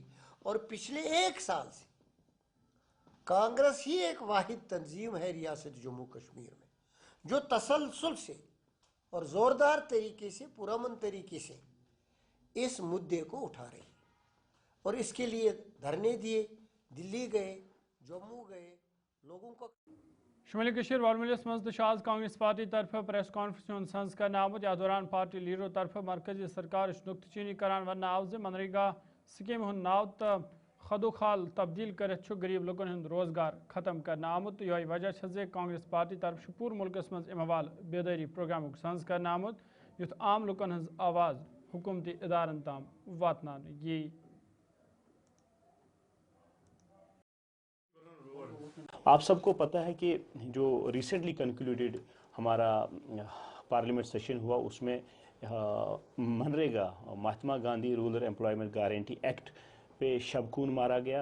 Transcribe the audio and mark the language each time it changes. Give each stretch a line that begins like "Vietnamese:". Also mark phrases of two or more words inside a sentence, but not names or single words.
Urdu: اور پچھلے 1 سال سے کانگریس ہی ایک واحد تنظیم ہے ریاست جموں کشمیر میں جو تسلسل سے اور زوردار طریقے سے، پرامن طریقے سے اس مدعے کو اٹھا رہی ہے. اور اس کے لیے دھرنے دیے، دلی گئے، جموں گئے، لوگوں کو
Kashmiri: شمالی کشیر وارملس مز آز کانگریس پارٹی طرف پریس کانفرنس سنز کر آمت یا دوران پارٹی لیڈرو طرف مرکزی سرکار نقطہ چینی کران ون آو منریگا سکیم ہند ناو تو خدو خال تبدیل کرت غریب لکن ہند روزگار ختم کرنا آمت یہ وجہ زِ کانگریس پارٹی طرف پور ملکس مز ام حوالہ بیداری پروگرام سنز کر آمت یُتھ عام لکن ہز آواز حکومتی ادارن تام واتنان یی.
Urdu: آپ سب کو پتہ ہے کہ جو
English: recently concluded
Urdu: ہمارا
English: parliament session
Urdu: ہوا اس میں منریگا مہاتما گاندھی رورل امپلائمنٹ گارنٹی ایکٹ پہ شب خون مارا گیا.